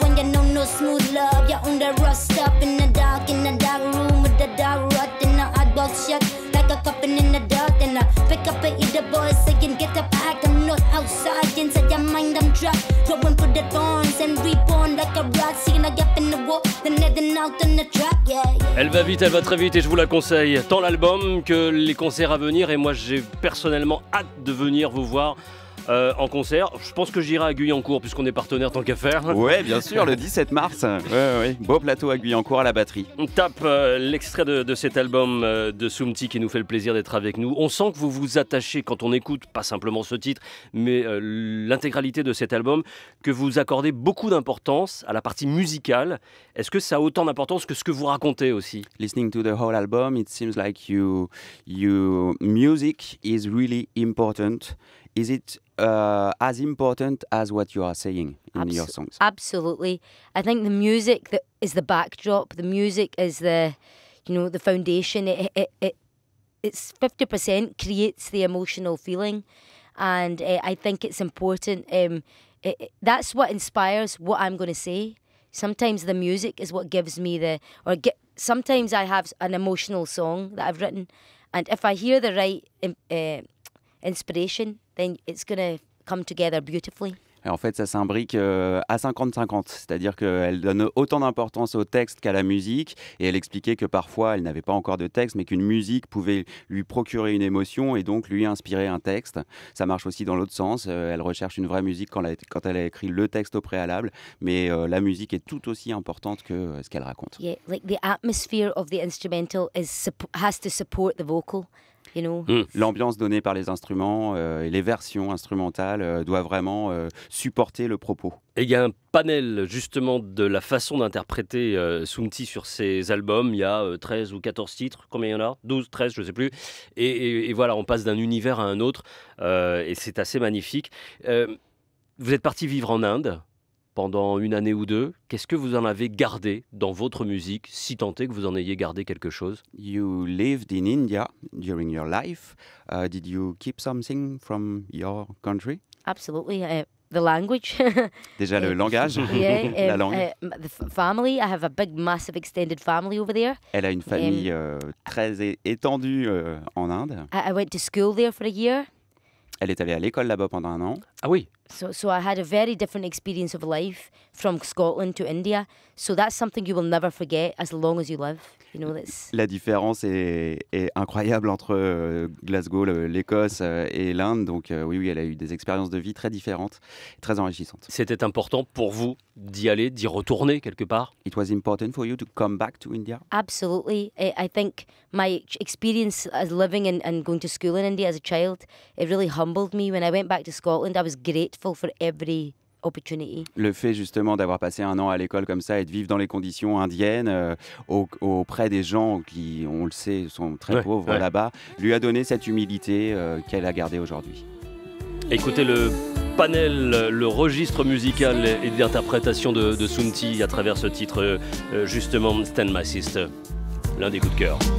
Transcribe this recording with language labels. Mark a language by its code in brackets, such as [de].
[en] When you know no smooth love, you're on the rust up in the dark room with the dark rot in the hot box shut like a coffin in the dark. And I pick up and eat the boys saying, get up, act. I'm not outside, inside your mind I'm trapped. Growing through the thorns and reborn like a rat. Seeing a gap in the wall, then heading out on the track, yeah. [fr] Elle va vite, elle va très vite et je vous la conseille. Tant l'album que les concerts à venir. Et moi, j'ai personnellement hâte de venir vous voir en concert. Je pense que j'irai à Guyancourt puisqu'on est partenaire tant qu'à faire. Ouais, bien sûr, le 17 mars. Ouais. Beau plateau à Guyancourt à la batterie. On tape l'extrait de cet album de Soumti qui nous fait le plaisir d'être avec nous. On sent que vous vous attachez quand on écoute, pas simplement ce titre, mais l'intégralité de cet album, que vous accordez beaucoup d'importance à la partie musicale. Est-ce que ça a autant d'importance que ce que vous racontez aussi? [en] Listening to the whole album, it seems like your music is really important. Is it as important as what you are saying in your songs? Absolutely. I think the music that is the backdrop. The music is the foundation. It's 50% creates the emotional feeling, and I think it's important. That's what inspires what I'm going to say. Sometimes the music is what gives me sometimes I have an emotional song that I've written, and if I hear the right inspiration, then it's going to come together beautifully. [fr] Et en fait, ça s'imbrique à 50-50, c'est-à-dire qu'elle donne autant d'importance au texte qu'à la musique, et elle expliquait que parfois, elle n'avait pas encore de texte, mais qu'une musique pouvait lui procurer une émotion et donc lui inspirer un texte. Ça marche aussi dans l'autre sens, elle recherche une vraie musique quand elle a écrit le texte au préalable, mais la musique est tout aussi importante que ce qu'elle raconte. [en] Yeah, like the atmosphere of the instrumental has to support the vocal. You know. [fr] L'ambiance donnée par les instruments et les versions instrumentales doivent vraiment supporter le propos. Et il y a un panel justement de la façon d'interpréter Soumti sur ses albums. Il y a 13 ou 14 titres, combien il y en a? 12, 13, je ne sais plus. Et voilà, on passe d'un univers à un autre et c'est assez magnifique. Vous êtes parti vivre en Inde pendant une année ou deux. Qu'est-ce que vous en avez gardé dans votre musique, si tant est que vous en ayez gardé quelque chose? [en] You lived in India during your life. Did you keep something from your country? Absolutely. The language. [fr] Déjà le langage, la langue. [en] The family. I have a big, massive, extended family over there. [fr] Elle a une famille très étendue en Inde. [en] I went to school there for a year. [fr] Elle est allée à l'école là-bas pendant un an. Ah oui. [en] So I had a very different experience of life from Scotland to India. So that's something you will never forget as long as you live. You know, that's... [fr] La différence est incroyable entre Glasgow, l'Écosse et l'Inde. Donc oui, elle a eu des expériences de vie très différentes, très enrichissantes. C'était important pour vous d'y aller, d'y retourner quelque part? [en] It was important for you to come back to India? Absolutely. I think my experience as living and going to school in India as a child, it really humbled me. When I went back to Scotland, I was grateful for every opportunity. [fr] Le fait justement d'avoir passé un an à l'école comme ça et de vivre dans les conditions indiennes auprès des gens qui, on le sait, sont très pauvres là-bas, lui a donné cette humilité qu'elle a gardée aujourd'hui. Écoutez le panel, le registre musical et d'interprétation de Soumti à travers ce titre, justement, Stand My Sister, l'un des coups de cœur.